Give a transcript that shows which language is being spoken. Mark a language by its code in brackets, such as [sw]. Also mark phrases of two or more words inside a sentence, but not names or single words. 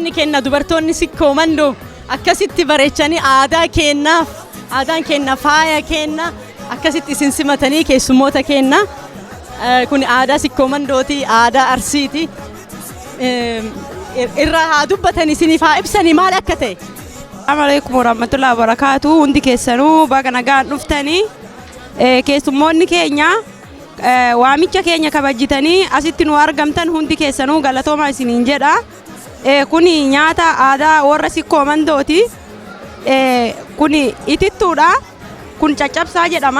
[om] keenna dubartoonni sikkoo mandoo akkasitti bareechanii aadaan keenna faaya keenna akkasitti isin simatanii keessummoota keenna kun aadaa sikkoo mandooti aadaa arsiiti irraa haa dubbatan isiniif haa ibsanii maal akka ta'e. [ar] السلام عليكم ورحمة الله وبركاته. [om] Hundi keessanuu baga nagaan dhuftanii keessummoonni keenya waamicha keenya kabajjitanii asitti nu argamtan hundi keessanuu galatooma isiniin jedha. Kuni nyaata aadaa warra sikkoo mandooti. Kuni itittuudha. Kun caccabsaa jedhama.